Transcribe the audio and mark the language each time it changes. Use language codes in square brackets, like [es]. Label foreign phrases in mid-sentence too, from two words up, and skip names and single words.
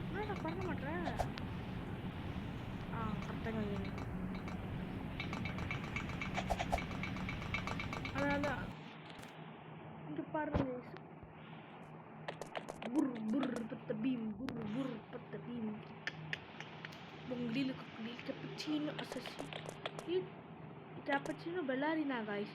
[ta] நான் பண்ண மாட்டேன். கரெக்டாக அதான் இங்கே பாருங்க. புர் பத்த பீம் புர் பத்த பீம் Bonglil cappuccino assassino cappuccino ballerina guys.